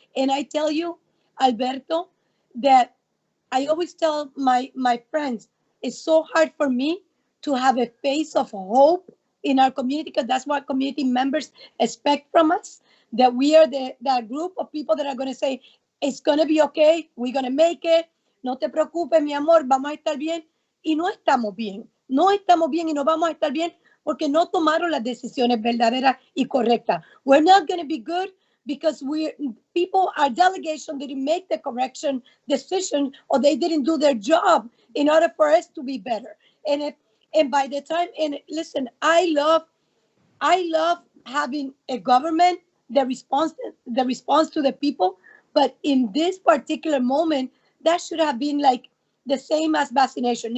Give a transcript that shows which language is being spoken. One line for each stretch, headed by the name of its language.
English: And I tell you, Alberto, that I always tell my friends, it's so hard for me to have a face of hope in our community, because that's what community members expect from us, that we are that group of people that are going to say, it's going to be okay, we're going to make it,
Spanish: no te preocupes, mi amor, vamos a estar bien. Y no estamos bien y no vamos a estar bien porque no tomaron las decisiones verdaderas y correctas.
English: We're not going to be good because our delegation didn't make the correction decision, or they didn't do their job in order for us to be better. And by the time, and listen, I love having a government that responds to the people, but in this particular moment, that should have been like the same as vaccination.